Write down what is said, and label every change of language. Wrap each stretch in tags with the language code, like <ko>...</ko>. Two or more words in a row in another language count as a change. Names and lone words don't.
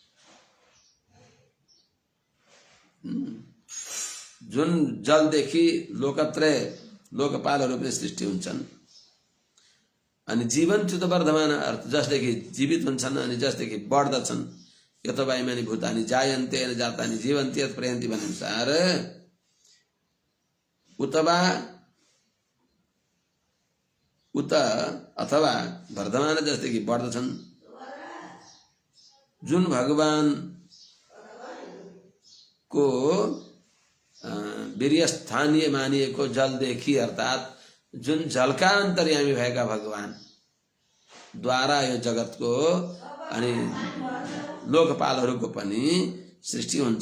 <ne>जुन जलदेखि लोकत्रय लोकपालहरू पनि सृष्टि हुन्छन् अनि</ne> <sa>जीवन्त्युत वर्धमान</sa> <ne>अर्थ जसदेखि जीवित हुन्छन् अनि जसदेखि बढ्दछन्।</ne> <sa>यतो इमानि भूतानि जायन्ते न जातानि जीवन्ति यत् प्रयन्ति</sa> <ne>भन्ने अनुसार उत अथवा वर्धमान जसदेखि बढ्दछन्। जुन भगवान को वीर्य स्थानीय मानिएको जलदेखि अर्थात जुन जलका अन्तर्यामी भएका भगवान द्वारा यो जगतको अनि लोकपालहरूको पनि सृष्टि हुन्छ।</ne>